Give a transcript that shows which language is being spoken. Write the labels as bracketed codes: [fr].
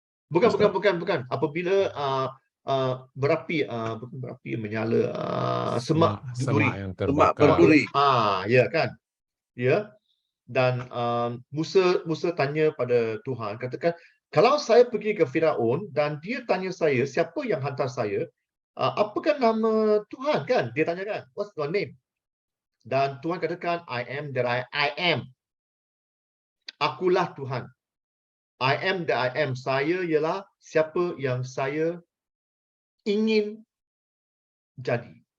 [ms] Bukan. Apabila berapi, bukan berapi menyala, semak duri. Semak yang Semak terbakar. berduri. Ya kan. Ya. Dan Musa tanya pada Tuhan, katakan, kalau saya pergi ke Firaun dan dia tanya saya, siapa yang hantar saya? Apakah nama Tuhan kan? Dia tanya kan, what's your name? [en] Dan Tuhan katakan, I am that I am. [ms] Akulah Tuhan. I am that I am. Saya ialah siapa yang saya ingin jadi.